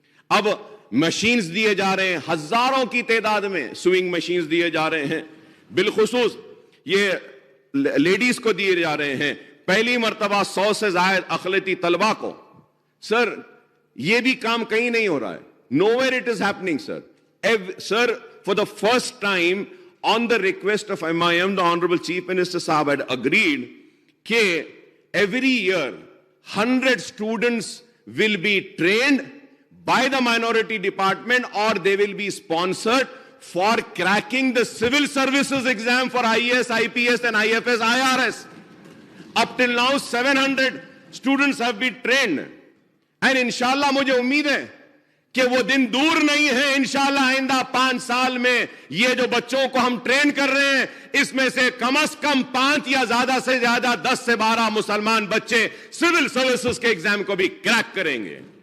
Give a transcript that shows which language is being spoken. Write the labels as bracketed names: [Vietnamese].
[Urdu] اب مشینز دیے جا رہے ہیں, ہزاروں کی تعداد میں سوئنگ مشینز دیے جا رہے ہیں, بالخصوص یہ لیڈیز کو دیے جا رہے ہیں. پہلی مرتبہ 100 سے زائد اقلیتی طلبہ کو. سر, یہ بھی کام کہیں نہیں ہو رہا ہے. [English] Nowhere it is happening, sir. Sir, for the first time, on the request of MIM, the Honorable Chief Minister Sahab had agreed that every year 100 students will be trained by the minority department or they will be sponsored for cracking the civil services exam for IAS, IPS and IFS, IRS. Up till now 700 students have been trained and inshallah [Urdu] مجھے امید ہے کہ وہ دن دور نہیں ہے. انشاءاللہ آئندہ 5 سال میں یہ جو بچوں کو ہم ٹرین کر رہے ہیں اس میں سے کم از کم 5 یا زیادہ سے زیادہ 10 سے 12 مسلمان بچے سول سروسز کے ایگزام کو بھی کریک کریں گے.